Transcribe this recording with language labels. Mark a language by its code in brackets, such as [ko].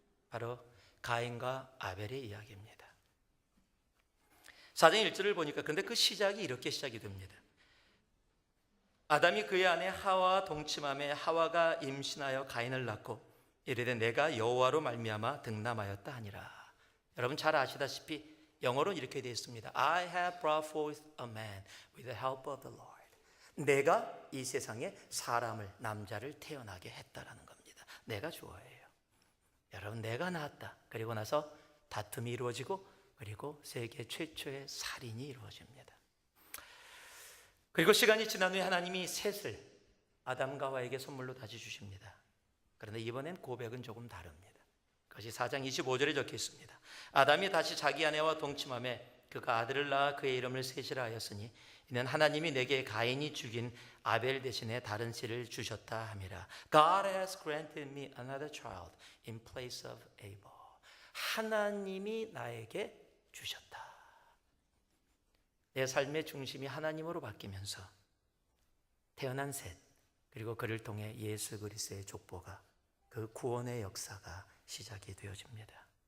[ko] 바로 가인과 아벨의 이야기입니다. 4장 1절을 보니까 근데 그 시작이 이렇게 시작이 됩니다. 아담이 그의 아내 하와와 동침하며 하와가 임신하여 가인을 낳고 이르되 내가 여호와로 말미암아 등남하였다 하니라. 여러분 잘 아시다시피 영어로는 이렇게 되어 있습니다. [en] I have brought forth a man with the help of the Lord. [ko] 내가 이 세상에 사람을, 남자를 태어나게 했다라는 겁니다. 내가 주어예요. 여러분 내가 낳았다. 그리고 나서 다툼이 이루어지고 그리고 세계 최초의 살인이 이루어집니다. 그리고 시간이 지난 후에 하나님이 셋을 아담과 하와에게 선물로 다시 주십니다. 그런데 이번엔 고백은 조금 다릅니다. 그것이 4장 25절에 적혀 있습니다. 아담이 다시 자기 아내와 동침하며 그가 아들을 낳아 그의 이름을 셋이라 하였으니 이는 하나님이 내게 가인이 죽인 아벨 대신에 다른 씨를 주셨다 함이라. [en] God has granted me another child in place of Abel. [ko] 하나님이 나에게 주셨다. 내 삶의 중심이 하나님으로 바뀌면서 태어난 셋, 그리고 그를 통해 예수 그리스도의 족보가, 그 구원의 역사가 시작이 되어집니다.